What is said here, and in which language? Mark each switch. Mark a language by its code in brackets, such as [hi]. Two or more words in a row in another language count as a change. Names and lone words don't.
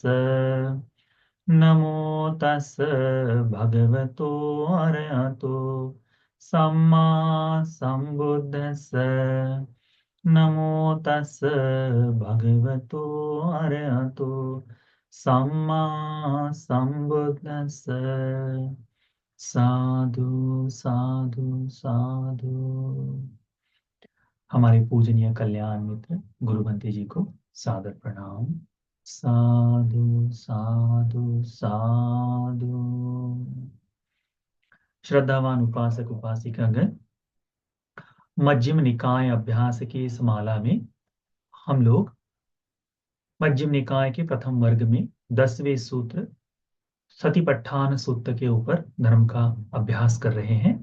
[pi] नमो तस् भगवतो अरहतो सम्मा सम्बुद्धस्स। नमो तस् भगवतो अरहतो सम्मा सम्बुद्धस्स। साधु साधु साधु। [hi] हमारे पूजनीय कल्याण मित्र गुरुबंते जी को सादर प्रणाम। [pi] साधु साधु साधु। [hi] श्रद्धावान उपासक उपासिकागण, मध्यम निकाय अभ्यास की इस माला में हम लोग मध्यम निकाय के प्रथम वर्ग में 10वें सूत्र सतिपट्ठान सूत्र के ऊपर धर्म का अभ्यास कर रहे हैं।